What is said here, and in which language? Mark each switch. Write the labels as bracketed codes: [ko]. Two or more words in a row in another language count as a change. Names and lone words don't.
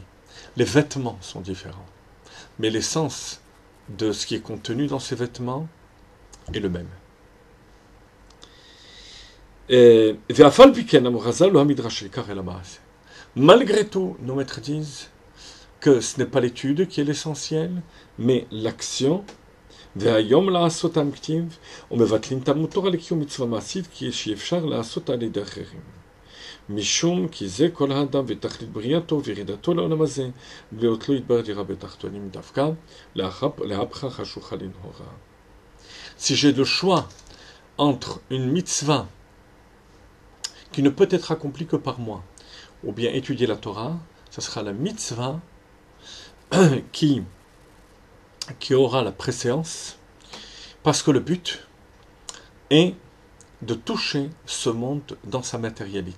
[fr] Les vêtements sont différents, mais l'essence de ce qui est contenu dans ces vêtements est le même. Malgré tout, nos maîtres disent que ce n'est pas l'étude qui est l'essentiel, mais l'action. [he] משום כי זה כל האדם ותכלית בריאתו וירידתו לעולם הזה, ולא יתברר דירה בתחתונים דווקא, להפכה חשוכה לנהורה. [fr] Si j'ai le choix entre une mitzvah qui ne peut être accomplie que par moi, ou bien étudier la Torah, ce sera la mitzvah qui aura la préséance, Parce que le but est de toucher ce monde dans sa matérialité.